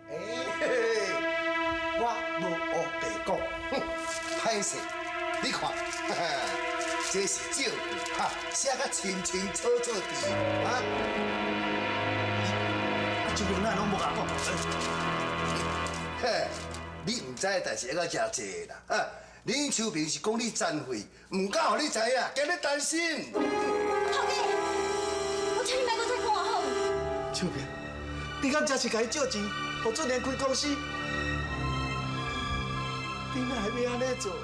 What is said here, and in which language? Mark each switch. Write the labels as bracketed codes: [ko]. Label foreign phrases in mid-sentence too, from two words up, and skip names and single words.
[nan] 我无黑白讲，歹势，你看，这是借据，写甲清清楚楚的，啊，这边咱拢无甲讲。嘿，你唔知的代志还较真济啦，恁秋萍是讲你残废，唔敢互你知影，惊你担心。头家，我请你莫搁再讲好。秋萍，你敢真是甲伊借钱，互准年开公司？你哪会要安尼做？